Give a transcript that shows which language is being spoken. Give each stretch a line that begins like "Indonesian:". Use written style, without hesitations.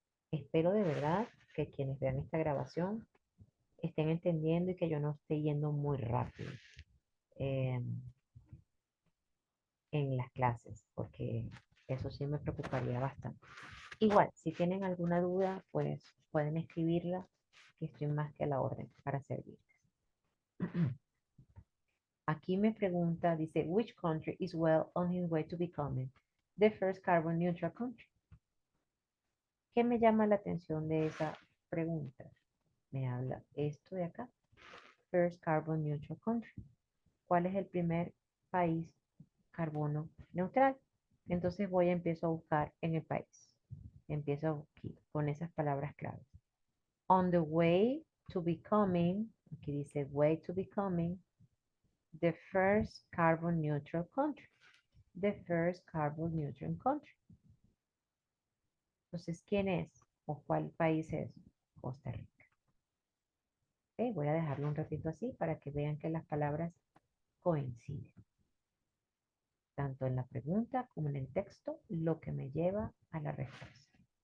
Spanish: Espero de verdad que quienes vean esta grabación estén entendiendo y que yo no esté yendo muy rápido eh, en las clases, porque eso sí me preocuparía bastante. Igual, si tienen alguna duda, pues pueden escribirla, que estoy más que a la orden para servir. Aquí me pregunta, dice,
English: which country is well on his way to becoming the first carbon neutral country?
Spanish: ¿Qué me llama la atención de esa pregunta? Me habla esto de acá,
English: first carbon neutral country.
Spanish: ¿Cuál es el primer país carbono neutral? Entonces empiezo a buscar en el país. Empiezo aquí con esas palabras claves.
English: On the way to becoming,
Spanish: aquí dice
English: way to becoming, the first carbon neutral country. The first carbon neutral country.
Spanish: Entonces, ¿quién es o cuál país es? Costa Rica. Ok, voy a dejarlo un ratito así para que vean que las palabras coinciden, tanto en la pregunta como en el texto, lo que me lleva a la respuesta.